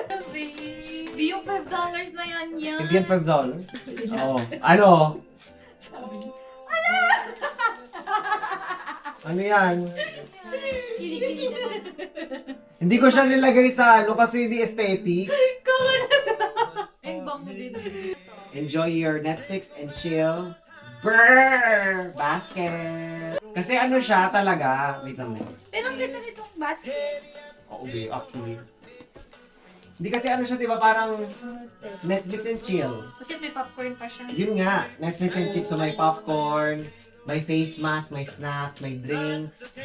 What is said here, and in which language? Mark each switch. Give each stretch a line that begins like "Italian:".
Filipino: Baby, yung $5 na yan. Hindi yan $5? Oo. Ano? Sabi niya. Ano yan? Kilig-kilig na. Hindi ko siya nilagay sa ano kasi hindi aesthetic. Ay, bango din.
English: Enjoy your Netflix and chill.
Filipino: Brrr! Basket! Kasi ano siya talaga. Wait lang. Pero ang ganda nitong basket. Oo, actually. Hindi kasi ano siya, di ba? Parang Netflix and chill. Kasi may popcorn pa siya. Yun nga, Netflix and chill. So may popcorn, may face mask, may snacks, may drinks,